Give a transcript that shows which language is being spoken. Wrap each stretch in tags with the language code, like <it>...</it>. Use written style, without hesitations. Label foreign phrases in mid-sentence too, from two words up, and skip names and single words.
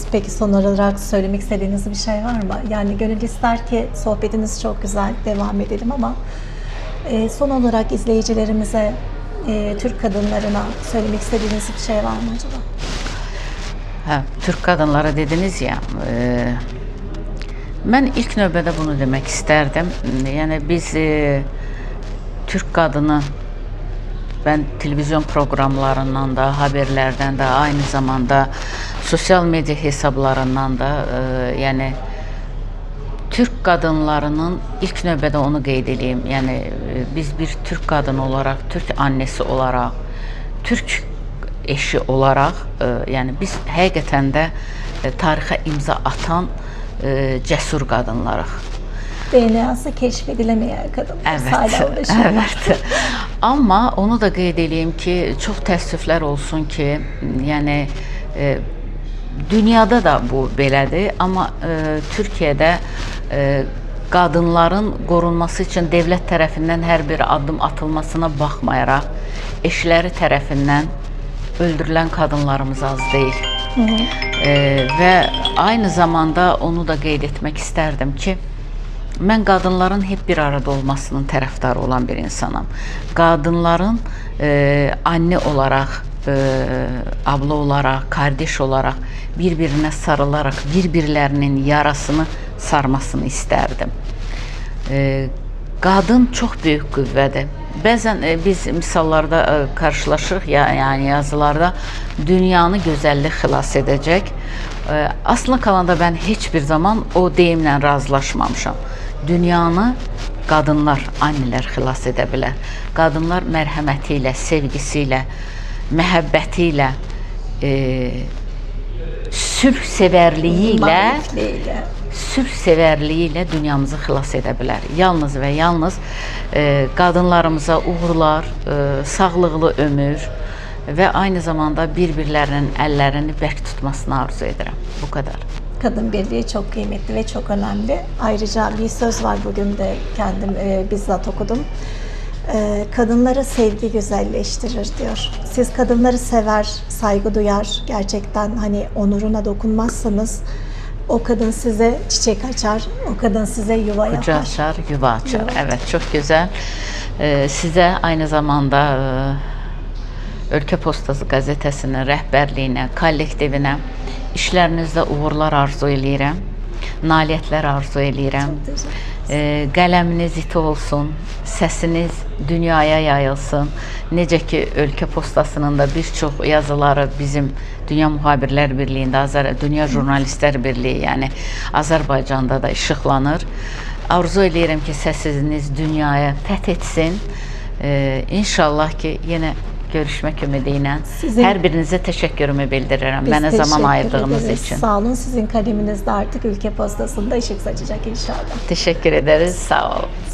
<tr>Peki son olarak söylemek istediğiniz bir şey var mı? Yani gönül ister ki sohbetiniz çok güzel, devam edelim ama son olarak izleyicilerimize, Türk kadınlarına söylemek istediğiniz bir şey var mı acaba? Türk kadınlara dediniz ya,</tr> <az>ben ilk növbədə bunu demək istərdim.</az> <tr>Yəni biz Türk kadını, ben televizyon programlarından da, haberlerden de, aynı zamanda sosyal medya hesablarından da, yani Türk kadınlarının</tr> <az>ilk növbədə onu qeyd edeyim. Yəni biz</az> <tr>bir Türk kadını olarak, Türk annesi olarak, Türk eşi olarak,</tr> <az>yani biz həqiqətən də tarixə imza atan cəsur qadınlarıq.</az> <tr>DNA'sı keşfedilemeyen kadınlar. Evet, Hala uğraşıyorlar.</tr> <az>evet. Ama onu da qeyd edeyim ki, çox təəssüflər olsun ki, yəni dünyada da bu belədir, amma Türkiyədə qadınların qorunması üçün devlət tərəfindən hər bir addım atılmasına baxmayaraq, eşləri tərəfindən</az> <tr>öldürülen kadınlarımız az değil. Ve aynı zamanda onu da qeyd etmek isterdim ki, ben kadınların hep bir arada olmasının tərəfdarı olan bir insanım. Kadınların anne olarak, abla olarak, kardeş olarak birbirine sarılarak birbirlerinin yarasını sarmasını isterdim.</tr> <az>Qadın çox böyük qüvvədir. Bəzən biz misallarda karşılaşırıq, yani yazılarda dünyanı gözəllik xilas edəcək.</az> <tr>Aslında kalanda ben hiçbir zaman o</tr> <az>deyimlə razılaşmamışam. Dünyanı qadınlar, anneler xilas edə bilər. Qadınlar mərhəməti ilə, sevgisi ilə, məhəbbəti ilə, sülh sevərliyi ilə, sülhsevərliyi dünyamızı xilas edə bilər. Yalnız və yalnız qadınlarımıza uğurlar, sağlıqlı ömür və</az> <tr>aynı zamanda</tr> <az>bir-birlərinin əllərini bərk tutmasını arzu edirəm.</az> <tr>Bu kadar. Kadın birliği çok kıymetli ve çok önemli. Ayrıca bir söz var, bugün de kendim bizzat okudum. Kadınları sevgi güzelleştirir diyor. Siz kadınları sever, saygı duyar, gerçekten hani onuruna dokunmazsanız o kadın size çiçek açar, o kadın size yuva yapar. Kucağı açar, yuva açar. Yuva. Evet, çok güzel. Size aynı zamanda</tr> <az>Ölkə Postası gazetesinin rəhbərliyinə, kollektivinə, işlərinizdə uğurlar arzu eləyirəm, nailiyyətlər arzu eləyirəm. Qələminiz iti olsun, səsiniz dünyaya yayılsın. Necə ki, Ölkə Postasının da bir çox yazıları bizim Dünya Mühabirlər Birliyində, Dünya Jurnalistlər Birliyi, yəni Azərbaycanda da işıqlanır. Arzu eləyirəm ki, səsiniz dünyaya fəth etsin.</az> <tr>İnşallah ki, yenə görüşmek ümidiyle. Her birinize teşekkürümü bildiririm. Bana zaman ayırdığınız için. Sağ olun. Sizin kaleminizde artık Ülke Postası'nda ışık saçacak inşallah. Teşekkür ederiz. Sağ olun.</tr>